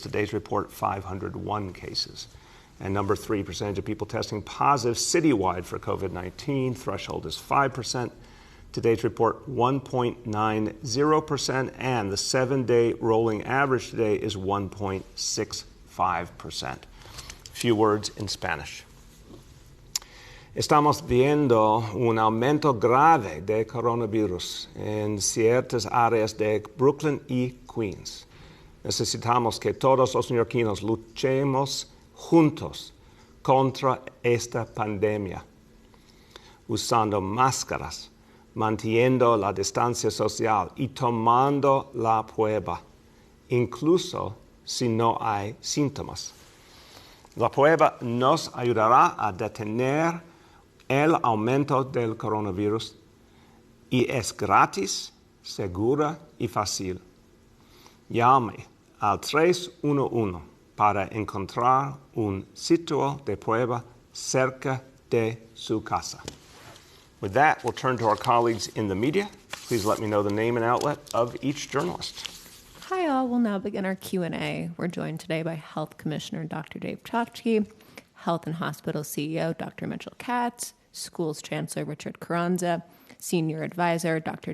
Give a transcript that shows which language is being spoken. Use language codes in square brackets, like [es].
[en] Today's report, 501 cases. And number three, percentage of people testing positive citywide for COVID-19. Threshold is 5%. Today's report, 1.90%. And the 7-day rolling average today is 1.65%. A few words in Spanish. [es] Estamos viendo un aumento grave de coronavirus en ciertas áreas de Brooklyn y Queens. Necesitamos que todos los neoyorquinos luchemos juntos contra esta pandemia, usando máscaras, manteniendo la distancia social y tomando la prueba, incluso si no hay síntomas. La prueba nos ayudará a detener el aumento del coronavirus y es gratis, segura y fácil. Llame al 311 para encontrar un sitio de prueba cerca de su casa. [en] With that, we'll turn to our colleagues in the media. Please let me know the name and outlet of each journalist. Hi all, we'll now begin our Q&A. We're joined today by Health Commissioner Dr. Dave Chachki, Health and Hospital CEO Dr. Mitchell Katz, Schools Chancellor Richard Carranza, Senior Advisor Dr.